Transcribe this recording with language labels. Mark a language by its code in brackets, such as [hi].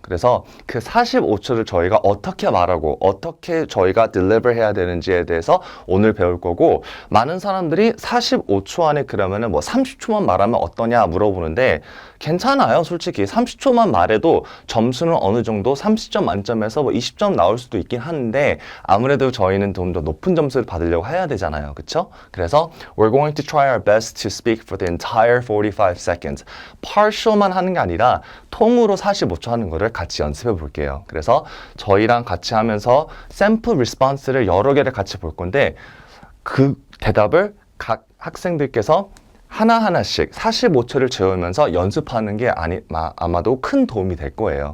[ko] 그래서 그 45초를 저희가 어떻게 말하고 어떻게 저희가 deliver 해야 되는지에 대해서 오늘 배울 거고, 많은 사람들이 45초 안에 그러면은 뭐 30초만 말하면 어떠냐 물어보는데 괜찮아요. 솔직히 30초만 말해도 점수는 어느 정도 30점 만점에서 뭐 20점 나올 수도 있긴 한데 아무래도 저희는 좀 더 높은 점수를 받으려고 해야 되잖아요. 그쵸? [en] 그래서 we're going to try our best to speak for the entire 45 seconds. [ko] partial만 하는 게 아니라 통으로 45초 하는 거를 같이 연습해 볼게요. 그래서 저희랑 같이 하면서 샘플 리스폰스를 여러 개를 같이 볼 건데 그 대답을 각 학생들께서 하나하나씩 45초를 채우면서 연습하는 게 아마도 큰 도움이 될 거예요.